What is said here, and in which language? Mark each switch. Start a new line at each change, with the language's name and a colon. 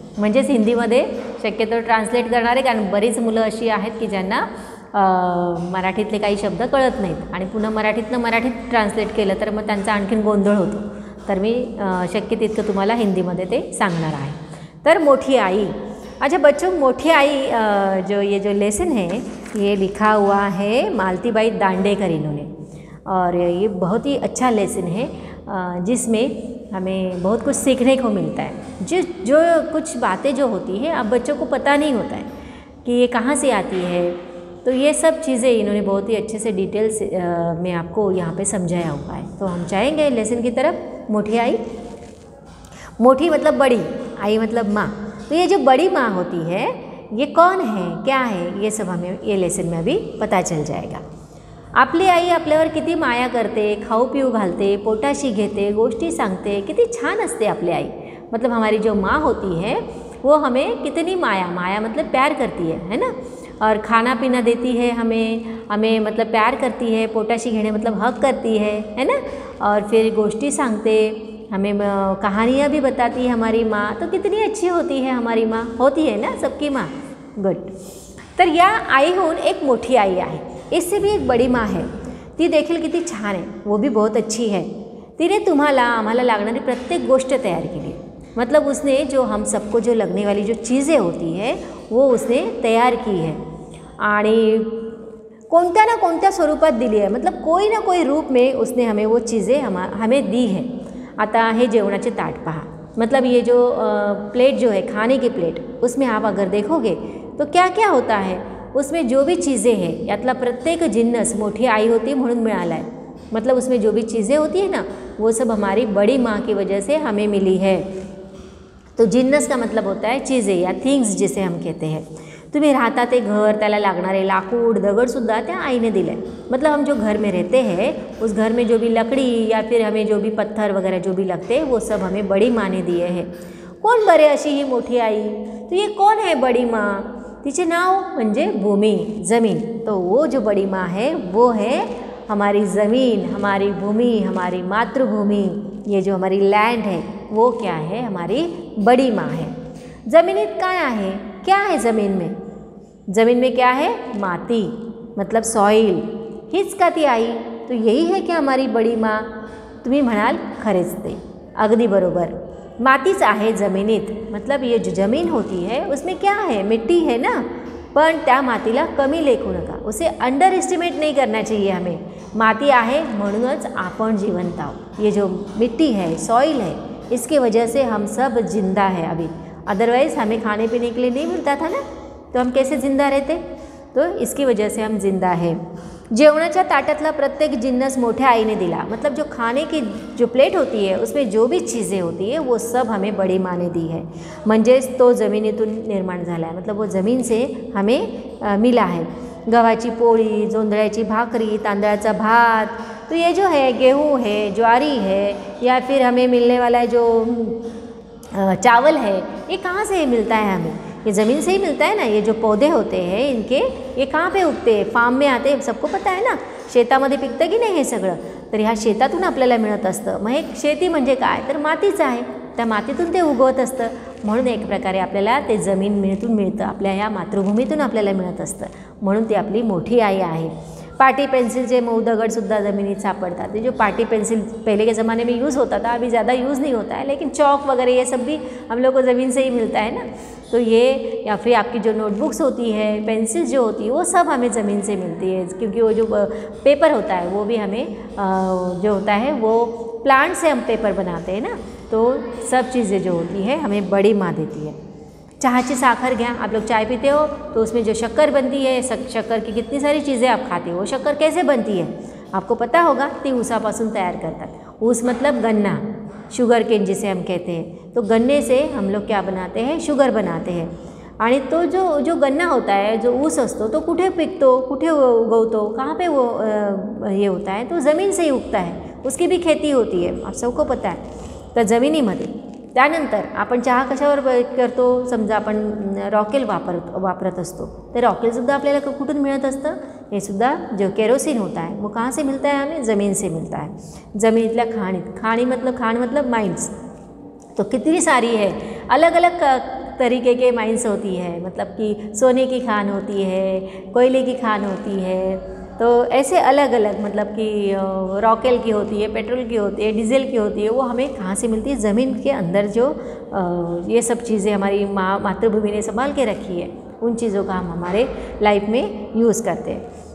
Marathi: म्हणजेच हिंदीमध्ये शक्यतो ट्रान्सलेट करणार आहे, कारण बरीच मुलं अशी आहेत की ज्यांना मराठीतले काही शब्द कळत नाहीत आणि पुन्हा मराठीत ट्रान्सलेट केलं तर मग त्यांचा आणखीन गोंधळ होतो. तर मी शक्य तितकं तुम्हाला हिंदीमध्ये ते सांगणार आहे. तर मोठी आई.
Hindi: अच्छा बच्चों, मोठी आई जो लेसन है ये लिखा हुआ है मालती बाई दांडेकर इन्होंने, और ये बहुत ही अच्छा लेसन है जिसमें हमें बहुत कुछ सीखने को मिलता है. जो कुछ बातें जो होती हैं अब बच्चों को पता नहीं होता है कि ये कहाँ से आती है, तो ये सब चीज़ें इन्होंने बहुत ही अच्छे से डिटेल्स में आपको यहाँ पे समझाया हुआ है. तो हम चाहेंगे लेसन की तरफ. मोठी आई, मोठी मतलब बड़ी, आई मतलब माँ. तो ये जो बड़ी माँ होती है ये कौन है, क्या है, ये सब हमें ये लेसन में अभी पता चल जाएगा.
Marathi: आपली आई आपल्यावर किती माया करते, खाऊ पिऊ घालते, पोटाशी घेते, गोष्टी सांगते, किती छान असते आपली आई.
Hindi: मतलब हमारी जो माँ होती है वो हमें कितनी माया मतलब प्यार करती है ना. और खाना पीना देती है हमें मतलब प्यार करती है. पोटाशी घेणे मतलब हक करती है ना. और फिर गोष्टी सांगते, हमें कहानियाँ भी बताती है हमारी माँ. तो कितनी अच्छी होती है हमारी माँ, होती है ना सबकी माँ. गुड.
Marathi: तर या आईहून एक मोठी आई आहे,
Hindi: इससे भी एक बड़ी माँ है.
Marathi: ती देखील किती छान आहे,
Hindi: वो भी बहुत अच्छी है.
Marathi: तिने तुम्हाला आम्हाला लागणारी प्रत्येक गोष्ट तयार केली.
Hindi: मतलब उसने जो हम सबको जो लगने वाली जो चीज़ें होती है वो उसने तयार की है
Marathi: आणि कोणत्या ना कोणत्या स्वरूपात दिली आहे.
Hindi: मतलब कोई ना कोई रूप में उसने हमें वो चीज़ें हमें दी है.
Marathi: आता हे जेवणाचे ताट पहा.
Hindi: मतलब ये जो प्लेट जो है खाने की प्लेट, उसमें आप अगर देखोगे तो क्या क्या होता है, उसमें जो भी चीज़ें हैं
Marathi: यातला प्रत्येक जिन्नस मोठी आई होती म्हणून मिळाला
Hindi: है. मतलब उसमें जो भी चीज़ें होती है ना वो सब हमारी बड़ी माँ की वजह से हमें मिली है. तो जिन्नस का मतलब होता है चीज़ें या थिंग्स जिसे हम कहते हैं.
Marathi: तुम्ही राहता ते घर, त्याला लागणारे लाकूड दगडसुद्धा त्या आईने दिले.
Hindi: मतलब हम जो घर में रहते हैं उस घर में जो भी लकड़ी या फिर हमें जो भी पत्थर वगैरह जो भी लगते हैं वो सब हमें बड़ी माँ ने दिए हैं.
Marathi: कोण बरे अशी ही मोठी आई.
Hindi: तो ये कौन है बड़ी माँ.
Marathi: तिचे नाव म्हणजे भूमि, ज़मीन.
Hindi: तो वो जो बड़ी माँ है वो है हमारी ज़मीन, हमारी भूमि, हमारी मातृभूमि. ये जो हमारी लैंड है वो क्या है, हमारी बड़ी माँ है.
Marathi: ज़मीनीत काय आहे,
Hindi: क्या है ज़मीन में. ज़मीन में क्या है, माती मतलब सॉइल.
Marathi: हीच का ती आई.
Hindi: तो यही है क्या हमारी बड़ी माँ.
Marathi: तुम्ही म्हणाल खरेच ते अगदी बरोबर, मातीच आहे जमिनीत.
Hindi: मतलब ये जो ज़मीन होती है उसमें क्या है, मिट्टी है ना.
Marathi: पण त्या मातीला कमी लेखू नका,
Hindi: उसे अंडर एस्टिमेट नहीं करना चाहिए हमें.
Marathi: माती आहे म्हणूनच आपण जिवंत आहोत.
Hindi: ये जो मिट्टी है, सॉइल है, इसकी वजह से हम सब जिंदा है अभी. अदरवाइज़ हमें खाने पीने के लिए नहीं मिलता था ना, तो हम कैसे ज़िंदा रहते. तो इसकी वजह से हम जिंदा है.
Marathi: जेवणाच्या ताटातला प्रत्येक जिन्नस मोठ्या आईने दिला.
Hindi: मतलब जो खाने की जो प्लेट होती है उसमें जो भी चीज़ें होती है वो सब हमें बड़ी माँ ने दी है.
Marathi: म्हणजेच तो जमिनीतून निर्माण झाला है.
Hindi: मतलब वो ज़मीन से हमें मिला है.
Marathi: गव्हाची पोळी, जोंधळ्याची भाकरी, तांदळाचा भात.
Hindi: तो ये जो है गेहूँ है, ज्वारी है, या फिर हमें मिलने वाला जो चावल है, ये कहाँ से मिलता है हमें. ये ज़मीन से ही मिलता है ना. ये जो पौधे होते हैं इनके, ये कहाँ पे उगते हैं, फार्म में आते हैं, सबको पता है ना.
Marathi: शेतामध्ये पिकतं की नाही हे सगळं. तर ह्या शेतातून आपल्याला मिळत असतं. मग एक शेती म्हणजे काय, तर मातीच आहे. त्या मातीतून ते उगवत असतं. म्हणून एक प्रकारे आपल्याला ते जमिनीतून मिळतं, आपल्या ह्या मातृभूमीतून आपल्याला मिळत असतं. म्हणून ती आपली मोठी आई आहे. पाटी पेंसिलचे मऊ दगडसुद्धा ज़मीनीत सापड़ता.
Hindi: तो जो पाटी पेंसिल पहले के ज़माने में यूज़ होता था, अभी ज़्यादा यूज़ नहीं होता है, लेकिन चौक वगैरह ये सब भी हम लोग को ज़मीन से ही मिलता है ना. तो ये या फिर आपकी जो नोटबुक्स होती है, पेंसिल जो होती है, वो सब हमें ज़मीन से मिलती है. क्योंकि वो जो पेपर होता है वो भी हमें जो होता है वो प्लांट से हम पेपर बनाते हैं ना. तो सब चीज़ें जो होती है हमें बड़ी माँ देती है.
Marathi: चाहाची साखर घ्या.
Hindi: आप लोग चाय पीते हो तो उसमें जो शक्कर बनती है, शक्कर की कितनी सारी चीज़ें आप खाते हो. शक्कर कैसे बनती है आपको पता होगा.
Marathi: ती ऊसापासून तयार करतात.
Hindi: ऊस मतलब गन्ना, शुगर केन जिसे हम कहते हैं. तो गन्ने से हम लोग क्या बनाते हैं, शुगर बनाते हैं. आणि तो जो गन्ना होता है,
Marathi: जो ऊस असतो, तो कुठे पिकतो, कुठे उगवतो,
Hindi: कहाँ पे वो ये होता है, तो ज़मीन से ही उगता है, उसकी भी खेती होती है, आप सबको पता आहे.
Marathi: तर जमिनीमध्ये. त्यानंतर आपण चहा कशावर करतो, समजा आपण रॉकेल वापरत असतो, तर रॉकेलसुद्धा आपल्याला कुठून मिळत असतं, हे सुद्धा
Hindi: जो केरोसिन होता है वो कहाँ से मिलता है,
Marathi: हमें ज़मीन से मिलता है. जमिनीतल्या खाण
Hindi: मतलब माइंस, तो कितनी सारी है, अलग अलग तरीके के माइंस होती है, मतलब कि सोने की खान होती है, कोयले की खान होती है, तो ऐसे अलग अलग, मतलब कि रॉकेल की होती है, पेट्रोल की होती है, डीजल की होती है, वो हमें कहाँ से मिलती है, ज़मीन के अंदर जो ये सब चीज़ें हमारी मातृभूमि ने संभाल के रखी है, उन चीज़ों का हम हमारे लाइफ में यूज़ करते हैं.